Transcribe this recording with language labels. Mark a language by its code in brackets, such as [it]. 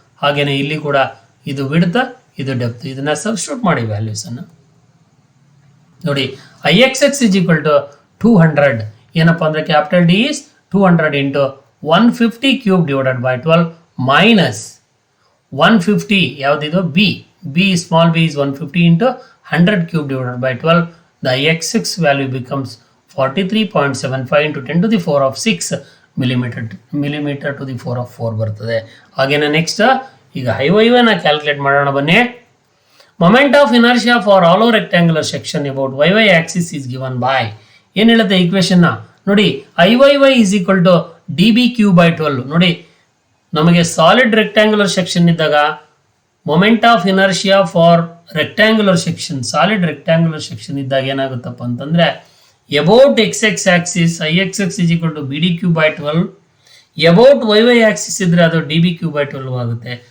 [kn] ಹಾಗೇನೆ ಇಲ್ಲಿ ಕೂಡ ಇದು ವಿಡ್ತ್ ಇದು ಡೆಪ್ತ್. ಇದನ್ನ ಸಬ್ಸ್ಟಿಟ್ಯೂಟ್ ಮಾಡಿ ವ್ಯಾಲ್ಯೂಸ್ ಅನ್ನು ನೋಡಿ. [en] I x x is equal to 200 [kn] ಏನಪ್ಪ ಅಂದರೆ [en] Capital D is 200 into 150 cube divided by 12 minus 150 ಯಾವುದಿದು B, B small b is 150 into 100 cube divided by 12. The Ix value becomes 43.75 into 10 to the 4 of 6 millimeter to the 4 of 4 ಬರ್ತದೆ. [kn] ಹಾಗೇನೆ next ಈಗ ಹೈವೈನ calculate ಮಾಡೋಣ ಬನ್ನಿ. [en] moment of inertia for hollow rectangular section about y y axis is given by, [kn] ಏನು ಹೇಳುತ್ತೆ equation ನೋಡಿ, [en] I y y is equal to d b cube by 12. ನೋಡಿ ನಮಗೆ solid rectangular section ಇದ್ದಾಗ moment of inertia for rectangular section, solid rectangular section ಇದ್ದಾಗ [kn] ಏನಾಗುತ್ತಪ್ಪ ಅಂತಂದರೆ [en] About x x axis I x x is equal to b d cube by 12, about y y axis ಇದ್ರೆ ಅದು d b cube by 12 ಆಗುತ್ತೆ.